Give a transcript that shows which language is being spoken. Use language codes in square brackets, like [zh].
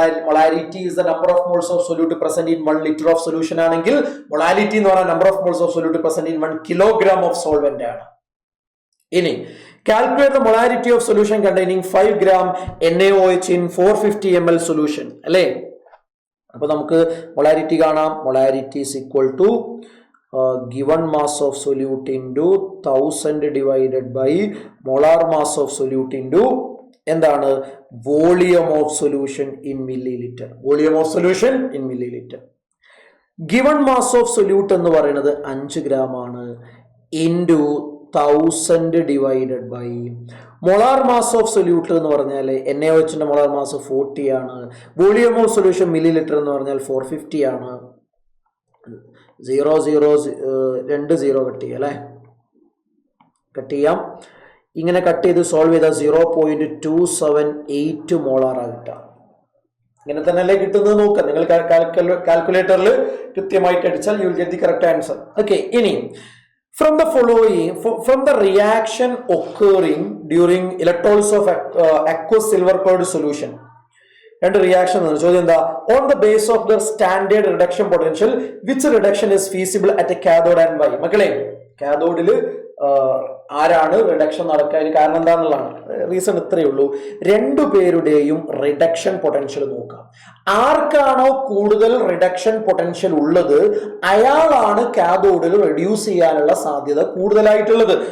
[en] Molality is the number of moles of solute present in 1 litre of solution ആണെങ്കിൽ molality എന്ന് പറഞ്ഞാൽ number of moles of solute present in 1 kilogram of solvent ആണ്. [ml] ഇനി [en] calculate the molality of solution containing 5 gram NaOH in 450 ml solution [ml] അല്ലേ? അപ്പൊ നമുക്ക് molality കാണാം. [en] molality is equal to given mass of solute into 1000 divided by molar mass of solute into [ml] എന്താണ്? [en] Volume of solution in millilitre. Volume of solution in millilitre. [ml] Given mass of solute എന്ന് പറയുന്നത് 5 gram ആണ്. Into 1000 divided by molar mass of solute എന്ന് പറഞ്ഞാൽ NaOHന്റെ molar mass 40 ആണ്. Volume of solution milli litre എന്ന് പറഞ്ഞാൽ 450 ആണ്. 0 0 2 0 കട്ട് ചെയ്യാം അല്ലേ? കട്ട് ചെയ്യാം. ഇങ്ങനെ കട്ട് ചെയ്ത് സോൾവ് ചെയ്താൽ 0.278 മോളാറാ കിട്ടുക. ഇങ്ങനെ തന്നെയല്ലേ കിട്ടുന്നത്? നോക്കാം, നിങ്ങൾ കാൽക്കുലേറ്ററിൽ കൃത്യമായിട്ട് അടിച്ചാൽ [en] You will get the correct answer. [ml] Okay, ഇനി [en] from the following, from the reaction occurring during electrolysis of aqueous silver colored solution, [ml] രണ്ട് റിയാക്ഷൻ ചോദ്യം എന്താ? [en] On the base of the standard reduction potential which reduction is feasible at a cathode and why? [ml] മക്കളെ, കാഥോഡിൽ ആരാണ് reduction നടക്കാൻ കാരണം എന്താണെന്നുള്ളതാണ് reason. ഇത്രയേ ഉള്ളൂ. രണ്ടുപേരുടെയും റിഡക്ഷൻ പൊട്ടൻഷ്യൽ നോക്കാം. ആർക്കാണോ കൂടുതൽ റിഡക്ഷൻ പൊട്ടൻഷ്യൽ ഉള്ളത് അയാളാണ് കാഥോഡിൽ റെഡ്യൂസ് ചെയ്യാനുള്ള സാധ്യത കൂടുതലായിട്ടുള്ളത്.